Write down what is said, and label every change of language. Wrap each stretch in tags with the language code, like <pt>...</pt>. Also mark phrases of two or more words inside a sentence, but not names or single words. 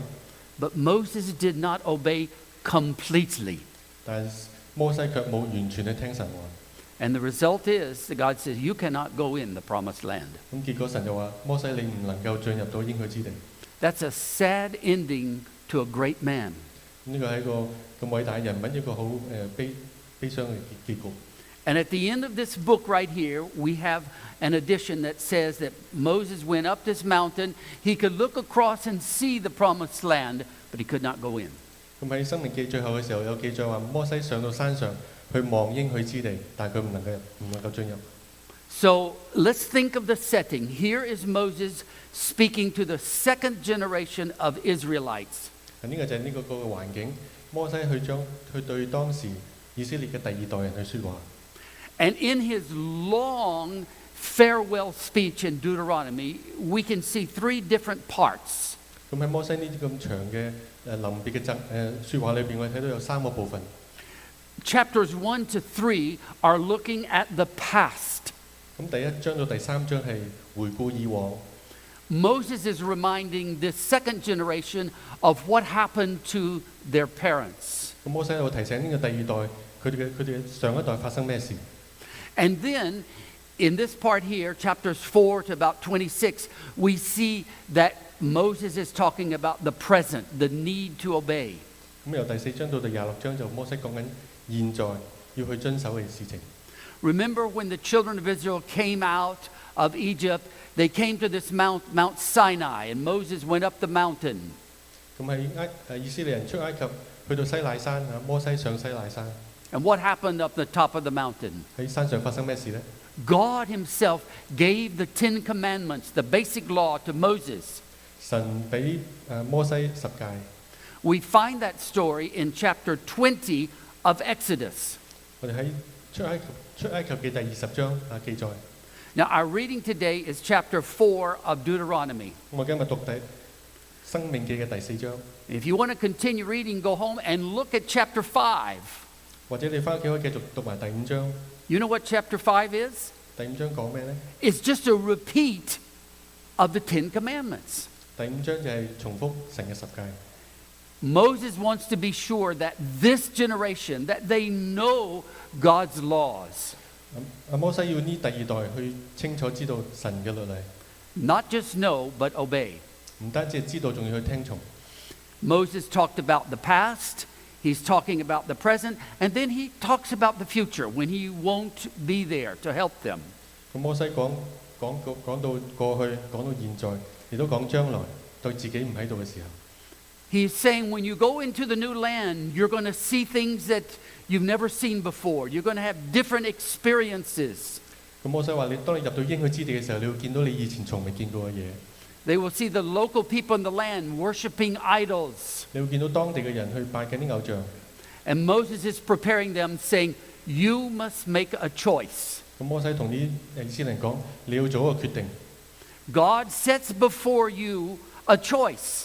<en>but Moses did not obey completely.</en> <yue>但係摩西卻冇完全去聽神話。</yue> <en>And the result is that God says, you cannot go in the promised land.</en> <yue>咁結果神就話：摩西你唔能夠進入到應許之地。</yue> <en>That's a sad ending to a great man.</en> <yue>呢個係一個咁偉大嘅人物，一個好悲傷嘅結局。</yue> <en>And at the end of this book right here, we have an addition that says that Moses went up this mountain. He could look across and see the promised land, but he could not go in.</en> <yue>咁喺《申命記》最後嘅時候有記載話，摩西上到山上去望應許之地，但係佢唔能夠進入。</yue> <en>So let's think of the setting. Here is Moses speaking to the second generation of Israelites.</en> <yue>呢個就係呢個環境，摩西去對當時以色列嘅第二代人去説話。</yue> <en>And in his long farewell speech in Deuteronomy, we can see three different parts.</en> <yue>咁喺摩西呢啲咁長嘅臨別嘅説話裏邊，我哋睇到有三個部分。</yue> <en>Chapters 1 to 3 are looking at the past.</en> <yue>咁第一章到第三章係回顧以往。</yue> <en>Moses is reminding this second generation of what happened to their parents.</en> <yue>咁摩西喺度提醒呢個第二代，佢哋嘅上一代發生咩事。</yue> <en>And then, in this part here, chapters 4 to about 26, we see that Moses is talking about the present, the need to obey.</en> <yue>咁由第四章到第26章就摩西講緊現在要去遵守嘅事情。</yue> <en>Remember when the children of Israel came out of Egypt, they came to this Mount Sinai, and Moses went up the mountain.</en> <yue>咁喺以色列人出埃及去到西乃山啊，摩西上西乃山。</yue> <en>And what happened up the top of the mountain?</en> <yue>喺山上發生咩事呢？</yue> <en>God himself gave the 10 commandments, the basic law, to Moses.</en> <yue>神俾摩西十誡。</yue> <en>We find that story in chapter 20 of Exodus.</en> <yue>我哋喺出埃及嘅第20章記載。</yue> <en>Now, our reading today is chapter 4 of Deuteronomy.</en> <yue>我今日讀申命記嘅第4章。</yue> <en>If you want to continue reading, go home and look at chapter 5.</en> <yue>或者你翻屋企可以繼續讀埋第5章。</yue> <en>You know what chapter 5 is?</en> <yue>第5章講咩呢？</yue> <en>It's just a repeat of the 10 commandments.</en> <yue>第5章就係重複神嘅十誡。</yue> <en>Moses wants to be sure that this generation, that they know God's laws.</en> <yue>摩西要呢第二代去清楚知道神嘅律例，</yue> <en>Not just know, but obey.</en> <yue>唔單止係知道，仲要去聽從。</yue> <en>Moses talked about the past, he's talking about the present, and then he talks about the future when he won't be there to help them.</en> <yue>咁摩西講到過去，講到現在，亦都講將來，對自己唔喺度嘅時候。</yue> <en>He's saying when you go into the new land, you're going to see things that you've never seen before. You're going to have different experiences.</en> <yue>咁摩西話：當你入到應許之地嘅時候，你會見到你以前從未見過嘅嘢。</yue> <en>They will see the local people in the land worshiping idols.</en> <yue>你會見到當地嘅人去拜緊啲偶像。</yue> <en>And Moses is preparing them, saying, you must make a choice.</en> <yue>咁摩西同啲以色列人講：你要做一個決定。</yue> <en>God sets before you a choice.</en>